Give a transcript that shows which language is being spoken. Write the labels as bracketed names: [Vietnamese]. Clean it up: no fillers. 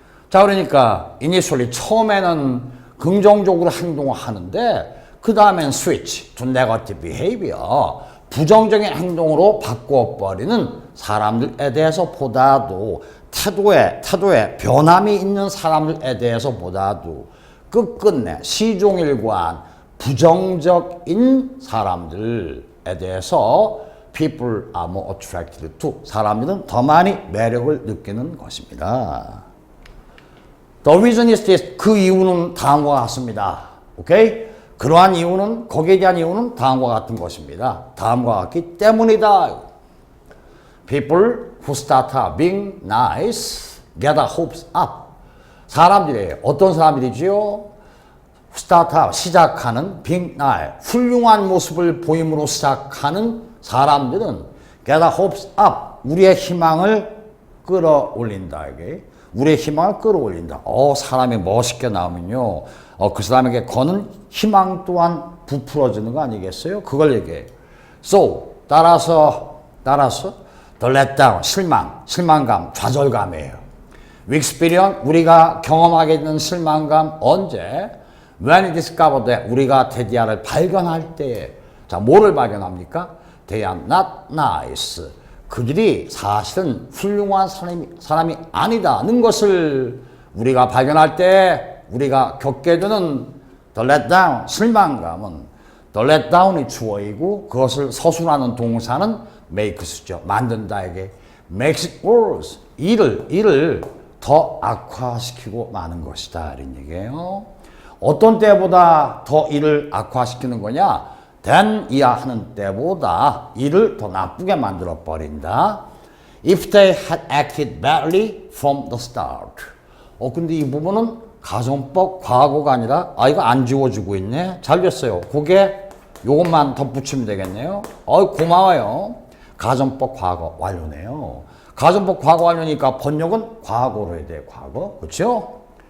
[Korean] 자, 그러니까 initially 처음에는 긍정적으로 행동을 하는데 그 다음엔 [English] switch to negative behavior [Korean] 부정적인 행동으로 바꿔버리는 사람들에 대해서 보다도 태도에 변함이 있는 사람들에 대해서 보다도 끝끝내 시종일관 부정적인 사람들에 대해서 [English] people are more attracted to [Korean] 사람들은 더 많이 매력을 느끼는 것입니다. [English] The reason is this. [Korean] 그 이유는 다음과 같습니다. 오케이? 그러한 이유는 거기에 대한 이유는 다음과 같은 것입니다. 다음과 같기 때문이다. [English] People who start being nice get their hopes up. [Korean] 사람들이 어떤 사람들이지요? start 시작하는 being nice 훌륭한 모습을 보임으로 시작하는 사람들은 [English] get their hopes up [Korean] 우리의 희망을 끌어올린다. 이게 우리의 희망을 끌어올린다. 사람이 멋있게 나오면요. 그 사람에게 거는 희망 또한 부풀어지는 거 아니겠어요? 그걸 얘기해요. So, 따라서, the letdown, 실망감, 좌절감이에요. [English] We experience, [Korean] 우리가 경험하게 되는 실망감, 언제? [English] When we discover that, [Korean] 우리가 데디아를 발견할 때에, 자, 뭐를 발견합니까? [English] They are not nice. [Korean] 그들이 사실은 훌륭한 사람이 아니다는 것을 우리가 발견할 때 우리가 겪게 되는 the letdown, 실망감은 the letdown이 주어이고 그것을 서술하는 동사는 makes죠. 만든다에게 [English] makes it worse. [Korean] 일을 더 악화시키고 마는 것이다. 이런 얘기예요. 어떤 때보다 더 일을 악화시키는 거냐? than 이하하는 때보다 일을 더 나쁘게 만들어 버린다. [English] If they had acted badly from the start. [Korean] 근데 이 부분은 가정법 과거가 아니라 이거 안 지워지고 있네. 잘 됐어요. 그게 요것만 덧붙이면 되겠네요. 고마워요. 가정법 과거 완료네요. 가정법 과거 완료니까 번역은 과거로 해야 돼요. 과거. 그렇죠?